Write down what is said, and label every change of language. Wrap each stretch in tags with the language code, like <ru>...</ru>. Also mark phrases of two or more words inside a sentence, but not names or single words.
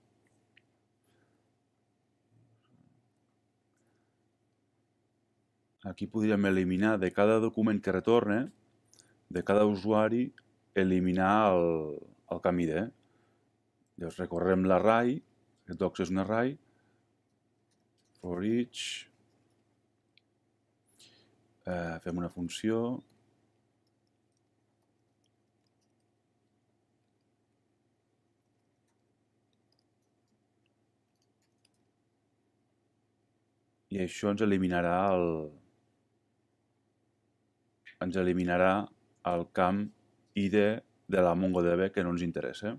<ca>Aquí podríem eliminar de cada document que retorna, de cada usuari, eliminar el camp id. Llavors recorrem l'array, el docs és un array,</ca> <en>for each,</en> <ca>fem una funció, i això ens eliminarà el camp id de la MongoDB que no ens interessa.</ca>